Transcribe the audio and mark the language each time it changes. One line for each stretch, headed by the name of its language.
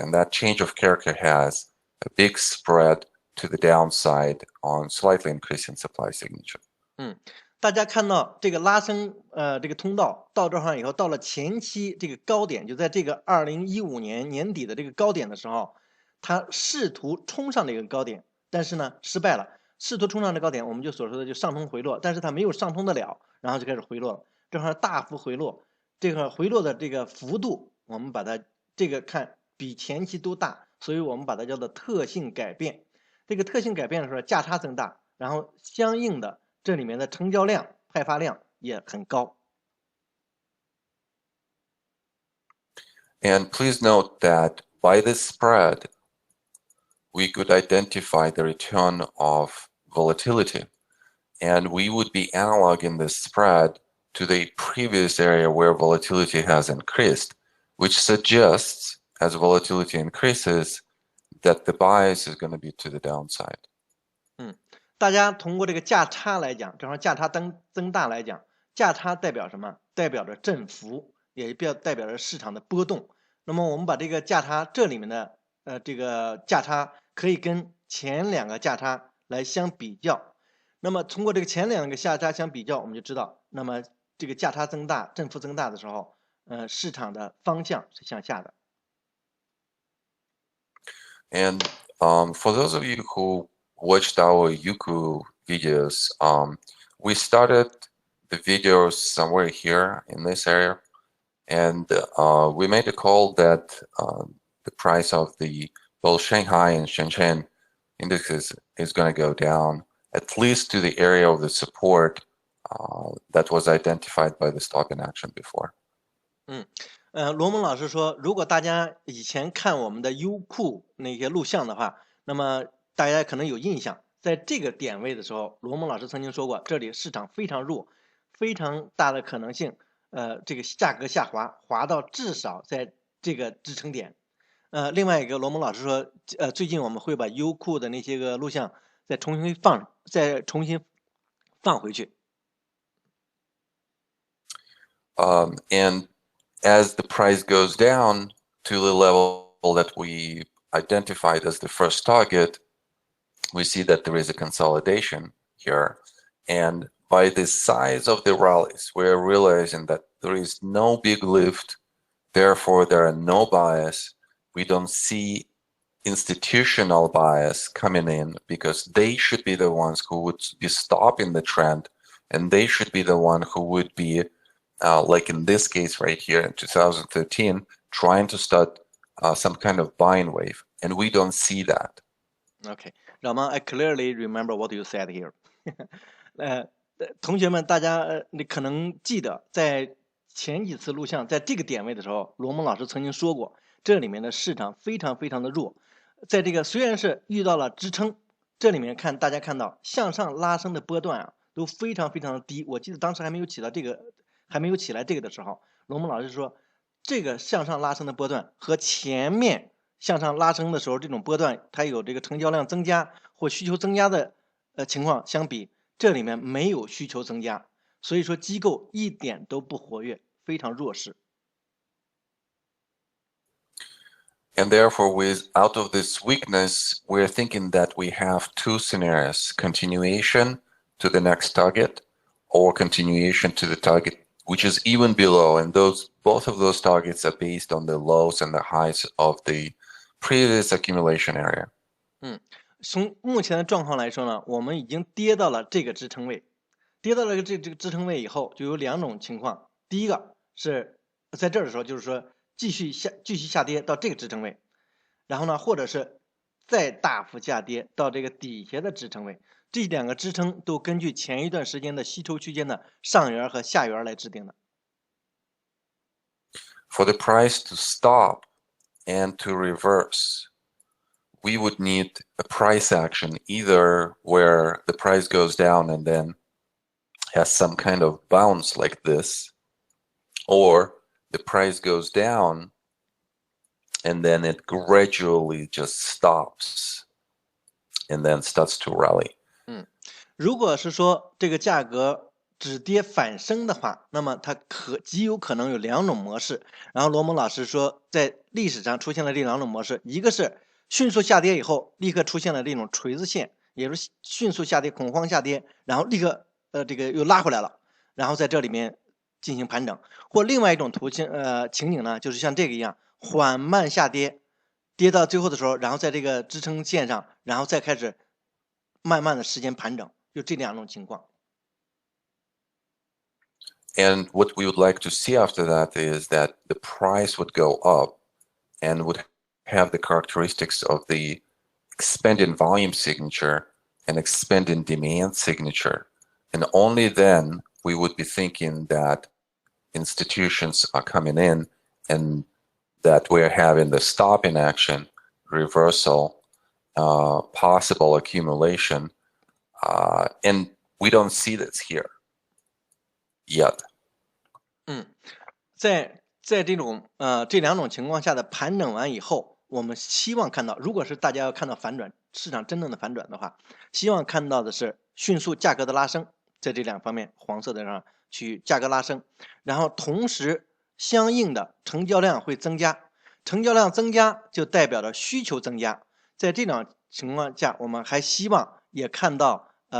English: And that change of character has a big spread to the downside on slightly increasing supply signature.
Chinese: 大家看到这个拉升，这个通道到这儿以后，到了前期这个高点，就在这个2015年年底的这个高点的时候，它试图冲上这个高点，但是呢失败了。试图冲上这高点，我们就所说的就上冲回落，但是它没有上冲得了，然后就开始回落了。这块大幅回落，这个回落的这个幅度，我们把它这个看比前期都大，所以我们把它叫做特性改变。这个特性改变的时候，价差增大，然后相应的。这里面的成交量、派发量也很高。
English: And please note that by this spread, we could identify the return of volatility. And we would be analoging this spread to the previous area where volatility has increased, which suggests as volatility increases, that the bias is going to be to the downside.
Chinese: 大家通过这个价差来讲，正好价差增大来讲，价差代表什么？代表着振幅，也代表着市场的波动。那么我们把这个价差这里面的这个价差可以跟前两个价差来相比较。那么通过这个前两个价差相比较，我们就知道，那么这个价差增大、振幅增大的时候，市场的方向是向下的。
English: And for those of you who watched our Yuku videos, we started the videos somewhere here in this area, and we made a call that the price of the both Shanghai and Shenzhen indexes is going to go down at least to the area of the support that was identified by the stop in action before.
Chinese: 罗蒙老师说，如果大家以前看我们的优酷那些录像的话，那么大家可能有印象，在这个点位的时候，罗蒙老师曾经说过，这里市场非常弱，非常大的可能性，这个价格下滑，滑到至少在这个支撑点。另外一个，罗蒙老师说，最近我们会把优酷的那些个录像再重新放回去。
English: And as the price goes down to the level that we identified as the first target, we see that there is a consolidation here. And by the size of the rallies, we're realizing that there is no big lift. Therefore, there are no bias. We don't see institutional bias coming in because they should be the ones who would be stopping the trend. And they should be the one who would be like in this case right here in 2013, trying to start some kind of buying wave, and we don't see that. Okay, Rama, I clearly remember what you said here.
Chinese: 同学们，大家你可能记得，在前几次录像，在这个点位的时候，罗蒙老师曾经说过，这里面的市场非常非常的弱，在这个虽然是遇到了支撑，这里面大家看到向上拉升的波段啊，都非常非常的低。我记得当时还没有起来这个的时候，罗蒙老师说，这个向上拉升的波段和前面向上拉升的时候这种波段，它有这个成交量增加或需求增加的情况相比，这里面没有需求增加，所以说机构一点都不活跃，非常弱势。
English: And therefore, out of this weakness, we're thinking that we have two scenarios: continuation to the next target, or continuation to the target which is even below. And both of those targets are based on the lows and the highs of the previous accumulation area.
Chinese: 从目前的状况来说呢，我们已经跌到了这个支撑位，跌到了这个支撑位以后，就有两种情况。第一个是在这儿的时候，就是说继续下跌到这个支撑位，然后呢，或者是再大幅下跌到这个底下的支撑位。这两个支撑都根据前一段时间的吸筹区间的上缘和下缘来制定的。
English: For the price to stop and to reverse, we would need a price action, either where the price goes down and then has some kind of bounce like this, or the price goes down and then it gradually just stops and then starts to rally.
Chinese: 如果是说这个价格止跌反升的话，那么它极有可能有两种模式。然后罗蒙老师说，在历史上出现了这两种模式，一个是迅速下跌以后立刻出现了这种锤子线，也就是迅速下跌、恐慌下跌，然后立刻这个又拉回来了，然后在这里面进行盘整。或另外一种情景呢，就是像这个一样缓慢下跌，跌到最后的时候，然后在这个支撑线上，然后再开始慢慢的时间盘整。就这两种情况。
English: And what we would like to see after that is that the price would go up and would have the characteristics of the expanding volume signature and expanding demand signature. And only then we would be thinking that institutions are coming in and that we're having the stop in action, reversal, possible accumulation. And we don't see this here yet.
Chinese: 在这种这两种情况下的盘整完以后，我们希望看到，如果是大家要看到反转，市场真正的反转的话，希望看到的是迅速价格的拉升，在这两方面黄色的上去价格拉升，然后同时相应的成交量会增加，成交量增加就代表着需求增加，在这种情况下，我们还希望也看到